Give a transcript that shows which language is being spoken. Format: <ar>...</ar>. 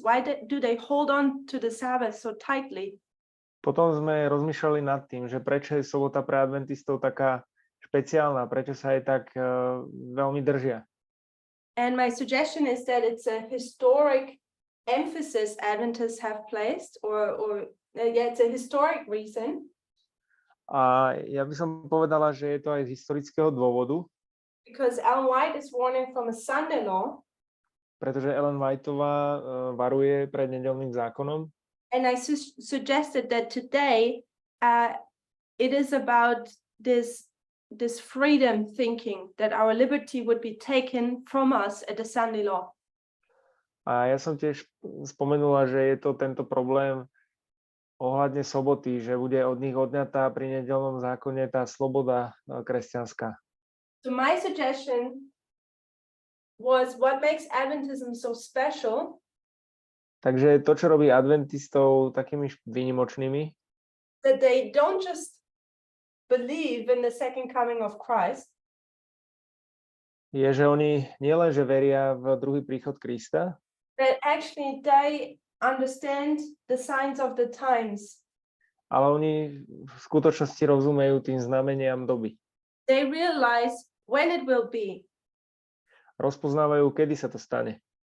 <en>Why do they hold on to the Sabbath so tightly?</en> <sk>Potom sme rozmýšľali nad tým, že prečo je sobota pre adventistov taká špeciálna, prečo sa aj tak veľmi držia.</sk> <en>And my suggestion is that it's a historic emphasis Adventists have placed, it's a historic reason.</en> <sk>A ja by som povedala, že je to aj z historického dôvodu.</sk> <en>Because Ellen White is warning from a Sunday law.</en> <sk>Pretože Ellen Whiteová varuje pred nedeľným zákonom.</sk> <en>And I suggested that today it is about this freedom thinking, that our liberty would be taken from us at the Sunday law.</en> <sk>A ja som tiež spomenula, že je to tento problém ohľadne soboty, že bude od nich odňatá pri nedeľnom zákone tá sloboda kresťanská.</sk> <en>So my suggestion was what makes Adventism so special.</en> <sk>Takže to, čo robí adventistov takými výnimočnými,</sk> <en>that they don't just believe in the second coming of Christ,</en> <sk>je, že oni nielenže veria v druhý príchod Krista,</sk> <en>that actually they understand the signs of the times.</en> <sk>ale oni v skutočnosti rozumejú tým znameniam doby.</sk> <en>They realize when it will be.</en> <sk>Rozpoznávajú, kedy sa to stane.</sk>